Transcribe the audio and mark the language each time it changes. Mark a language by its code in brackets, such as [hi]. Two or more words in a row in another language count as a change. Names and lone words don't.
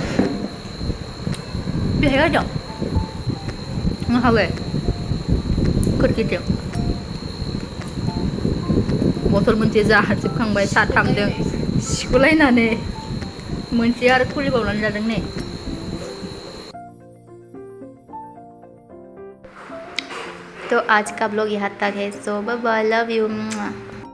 [brx] बेहाय गारदों नोंहाबो खोरखिथिं? बथल मोनसे जाजोबखांबाय साथामजों सिख'लायनानै, मोनसे आरो खुलिबावनानै जादों नै। [hi] तो आज का ब्लॉग यहाँ तक है। [en] So bye bye, love you.